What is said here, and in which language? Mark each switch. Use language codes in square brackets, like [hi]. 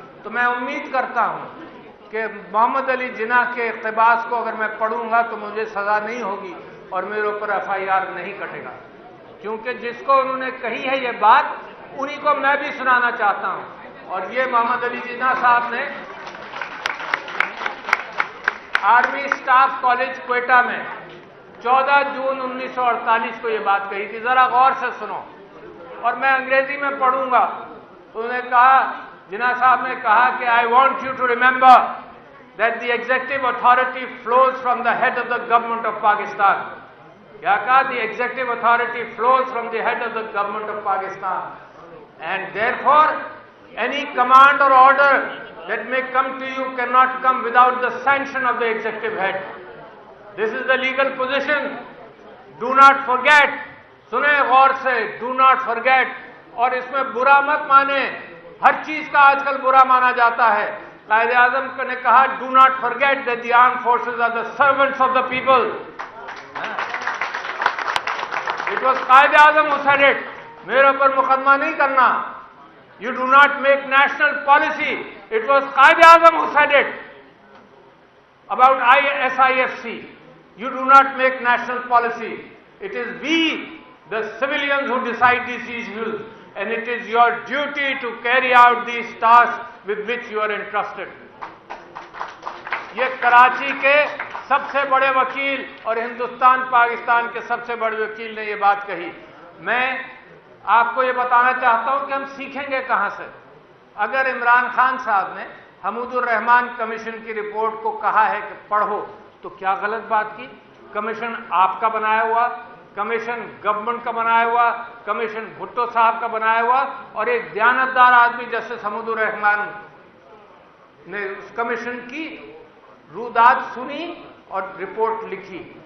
[ur] تو میں امید کرتا ہوں کہ محمد علی جناح کے اقتباس کو اگر میں پڑھوں گا تو مجھے سزا نہیں ہوگی اور میرے اوپر ایف آئی آر نہیں کٹے گا, کیونکہ جس کو انہوں نے کہی ہے یہ بات انہی کو میں بھی سنانا چاہتا ہوں. اور یہ محمد علی جناح صاحب نے آرمی اسٹاف کالج کوئٹہ میں 14 جون 1948 کو یہ بات کہی تھی. ذرا غور سے سنو, اور میں انگریزی میں پڑھوں گا. انہوں نے کہا, جناح صاحب نے کہا کہ [en] I want you to remember that the executive authority flows from the head of the government of Pakistan. [ur] کیا کہا؟ [en] The executive authority flows from the head of the government of Pakistan. And therefore, any command or order that may come to you cannot come without the sanction of the executive head. This is the legal position. Do not forget. [ur] سنیں غور سے, [en] do not forget. [ur] اور اس میں برا مت مانے, ہر چیز کا آج کل برا مانا جاتا ہے. قائد اعظم نے کہا [en] do not forget that the armed forces are the servants of the people. It was Quaid Azam who said it. [ur] میرے اوپر مقدمہ نہیں کرنا. [en] You do not make national policy. It was Quaid Azam who said it about SIFC. You do not make national policy. It is we, the civilians, who decide these issues, and it is your duty to carry out these tasks with which you are entrusted. [ur] یہ کراچی کے سب سے بڑے وکیل اور ہندوستان پاکستان کے سب سے بڑے وکیل نے یہ بات کہی. میں آپ کو یہ بتانا چاہتا ہوں کہ ہم سیکھیں گے کہاں سے. اگر عمران خان صاحب نے حمود الرحمان کمیشن کی رپورٹ کو کہا ہے کہ پڑھو, تو کیا غلط بات کی؟ کمیشن آپ کا بنایا ہوا, کمیشن گورنمنٹ کا بنایا ہوا, کمیشن بھٹو صاحب کا بنایا ہوا, اور ایک دیانتدار آدمی جسٹس حمود الرحمان نے اس کمیشن کی روداد سنی اور رپورٹ لکھی.